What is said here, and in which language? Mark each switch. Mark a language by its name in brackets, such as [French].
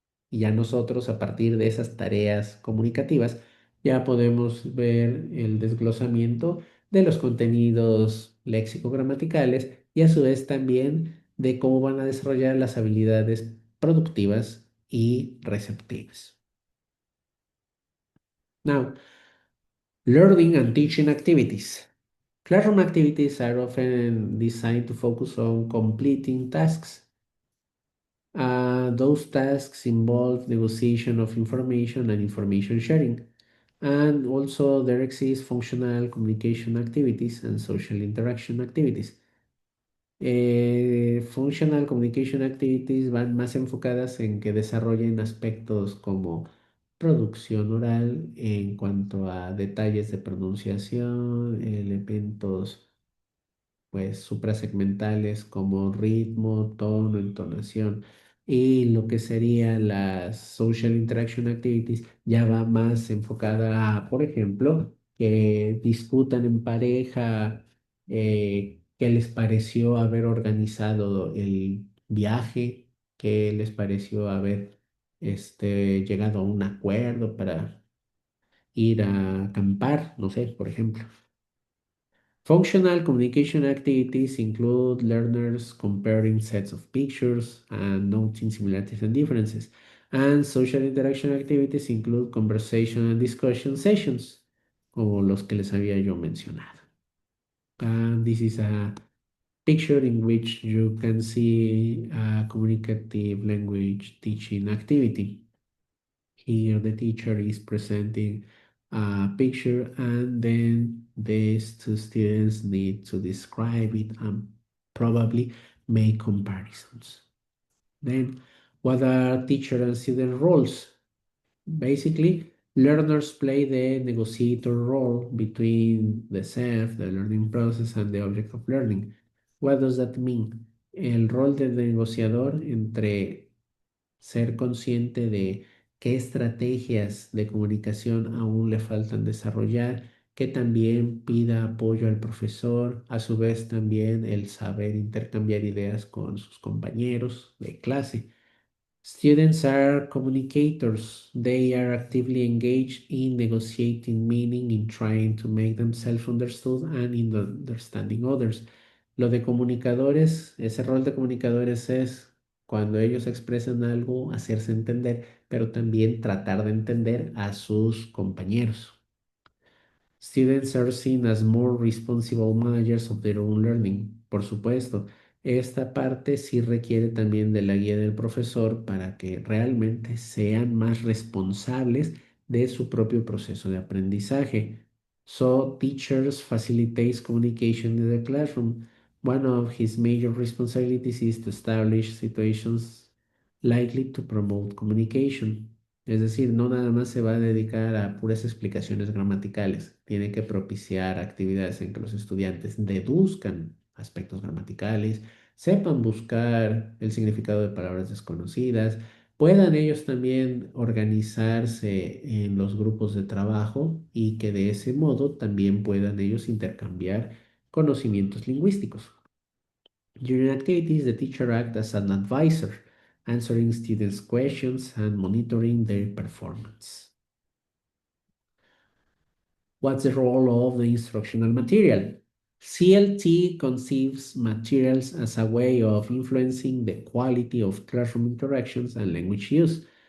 [Spanish] Y ya nosotros, a partir de esas tareas comunicativas, ya podemos ver el desglosamiento de los contenidos léxico-gramaticales y a su vez también de cómo van a desarrollar las habilidades productivas y receptivas. [English] Now, Learning and teaching activities. Classroom activities are often designed to focus on completing tasks. Those tasks involve negotiation of information and information sharing. And also, there exist functional communication activities and social interaction activities. Functional communication activities [Spanish] van más enfocadas en que desarrollen aspectos como producción oral en cuanto a detalles de pronunciación, elementos pues suprasegmentales como ritmo, tono, entonación y lo que serían las [English] social interaction activities [Spanish] ya va más enfocada a, por ejemplo, que discutan en pareja, qué les pareció haber organizado el viaje, qué les pareció haber llegado a un acuerdo para ir a acampar, no sé, por ejemplo. [English] Functional communication activities include learners comparing sets of pictures and noting similarities and differences. And social interaction activities include conversation and discussion sessions, [Spanish] como los que les había yo mencionado. [English] And this is a picture in which you can see a communicative language teaching activity. Here the teacher is presenting a picture and then these two students need to describe it and probably make comparisons. Then what are teacher and student roles? Basically, learners play the negotiator role between the self, the learning process, and the object of learning. What does that mean? [Spanish] El rol del negociador entre ser consciente de qué estrategias de comunicación aún le faltan desarrollar, que también pida apoyo al profesor, a su vez también el saber intercambiar ideas con sus compañeros de clase. [English] Students are communicators. They are actively engaged in negotiating meaning, in trying to make themselves understood and in understanding others. [Spanish] Lo de comunicadores, ese rol de comunicadores es cuando ellos expresan algo, hacerse entender, pero también tratar de entender a sus compañeros. [English] Students are seen as more responsible managers of their own learning. [Spanish] Por supuesto, esta parte sí requiere también de la guía del profesor para que realmente sean más responsables de su propio proceso de aprendizaje. [English] So, teachers facilitates communication in the classroom. One of his major responsibilities is to establish situations likely to promote communication. [Spanish] Es decir, no nada más se va a dedicar a puras explicaciones gramaticales, tiene que propiciar actividades en que los estudiantes deduzcan aspectos gramaticales, sepan buscar el significado de palabras desconocidas, puedan ellos también organizarse en los grupos de trabajo y que de ese modo también puedan ellos intercambiar conocimientos lingüísticos. [English] During activities, the teacher acts as an advisor, answering students' questions and monitoring their performance. What's the role of the instructional material? CLT conceives materials as a way of influencing the quality of classroom interactions and language use.